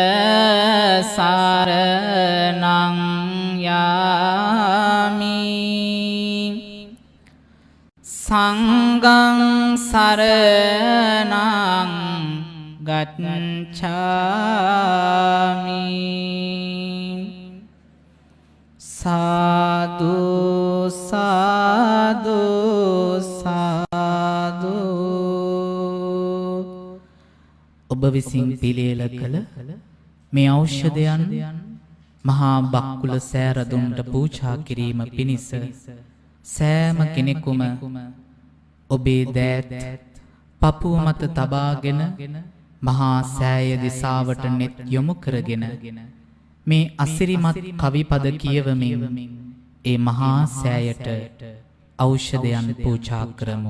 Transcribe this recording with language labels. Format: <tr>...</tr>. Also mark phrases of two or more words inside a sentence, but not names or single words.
<pi>සාරණං යාමි සංඝං සරණං ගච්ඡාමි සාදු සාදු සාදු.</pi> <si>ඔබ විසින් පිළියෙල කළ මේ ඖෂධයන් මහා බක්කුල සෑරදුන්ට පූජා කිරීම පිණිස සෑම කෙනෙකුම ඔබේ දෑත් පපුව මත තබාගෙන මහා සෑය දිසාවට නෙත් යොමු කරගෙන මේ අසිරිමත් කවි පද කියවමින් ඒ මහා සෑයට ඖෂධයන් පූජා කරමු.</si>